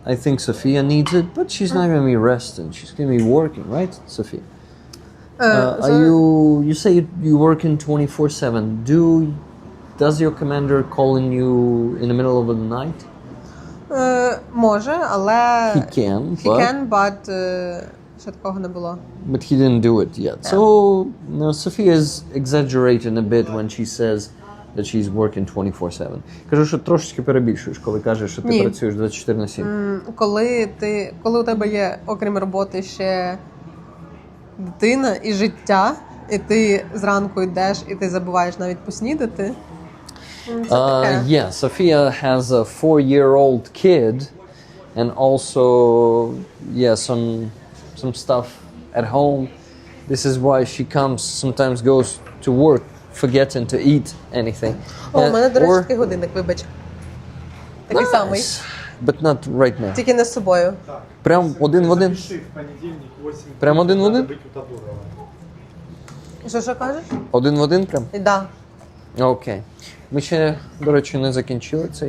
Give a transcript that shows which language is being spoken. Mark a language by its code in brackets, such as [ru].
[en] I think Sofia needs it. But she's not going to be resting. She's going to be working, right, Sofia? Are you say you work in 24/7. Does your commander call in you in the middle of the night? [uk] Може, але... [en] He can, [uk] but ще такого не було. [en] But he didn't do it yet. So, Sofia is exaggerating a bit when she says that she's working 24/7. [uk] Кажу, що трошечки перебільшуєш, коли кажеш, що ти працюєш 24/7. Коли у тебе є, окрім роботи, ще дитина і життя, і ти зранку йдеш, і ти забуваєш навіть поснідати. [en] Yeah, Sofia has a 4-year-old kid and also, some stuff at home. This is why she sometimes goes to work, forgetting to eat anything. [uk] У мене, до речі, такий годинник, вибач. Такий самий. [en] But not right now. [uk] Тільки не з собою. Прям один в один? [ru] Запиши в понедельник 8. [uk] Прям один в один? [ru] Надо быть у Тодорова. [uk] Що кажеш? Один в один прям? Да. Окей. Ми ще, до речі, не закінчили це.